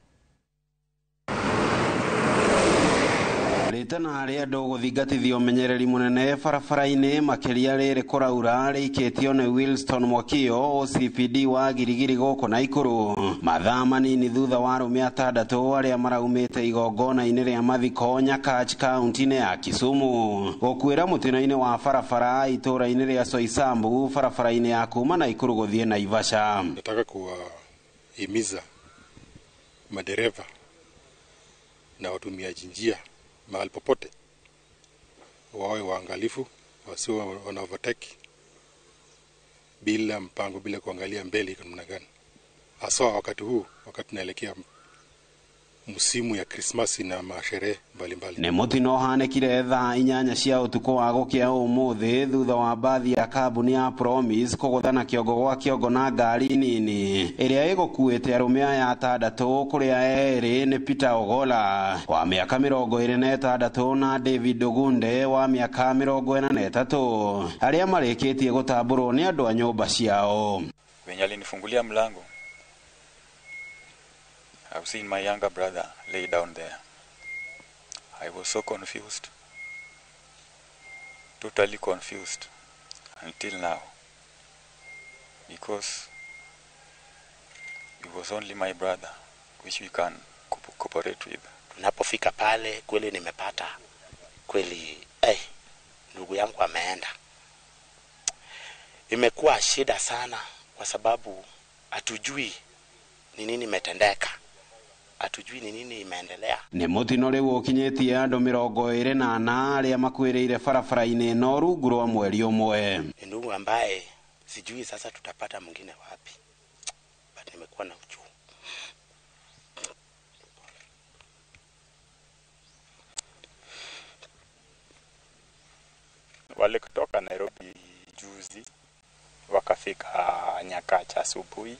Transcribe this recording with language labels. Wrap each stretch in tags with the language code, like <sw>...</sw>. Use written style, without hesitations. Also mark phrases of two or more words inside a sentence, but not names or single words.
<ki>Ritana ria ndo guthingatithio menyereri munene barabara-ini makiria riri kuraura rikitio ni Wilson Mwakio OCPD wa Girigiri goko Naikuru. Mathaa manini thutha wa arume 6 aria maraumite igongona-ini ria mathiko Nyakach kaunti-ini ya Kisumu gukwira mutino-ini wa barabara itura-ini ria Soesambu barabara-ini ya kuma Naikuru guthie Naivasha.</ki> <sw>Nataka kuwahimiza madereva na watumiaji njia mahali popote wawe waangalifu, wasiwe wana overtake bila mpango, bila kuangalia mbele iko namna gani, hasa wakati huu, wakati tunaelekea musimu ya Krismasi na masherehe mbalimbali.</sw> <ki>Ni mutino hanekire thaa 8 cia utuko wa gukia umuthi thutha wa bathi ya kambuni ya Promise kuguthana kiongo gwa kiongo na ngari nini iria igukuite arume aya 6 kuria eri ni Peter Ogola wa miaka 26 na David Ogunde wa miaka 43 aria marikitie gutamburwo ni andu a nyumba ciao.</ki> <sw>Wenye alinifungulia mlango,</sw> <en>I've seen my younger brother lay down there. I was so confused, totally confused until now, because it was only my brother which we can cooperate with.</en> <sw>Tunapofika pale kweli nimepata kweli ndugu yangu ameenda. Imekuwa shida sana kwa sababu hatujui ni nini imetendeka. Atujui ni nini imeendelea.</sw> <ki>Ni mutino riu ukinyetie andu 28 aria makwiriire barabara-ini no rungu rwa mweri umwe.</ki> <sw>Ni ndugu ambaye sijui sasa tutapata mwingine wapi. But nimekuwa na uchungu. Wale kutoka Nairobi juzi wakafika Nyakach asubuhi.</sw>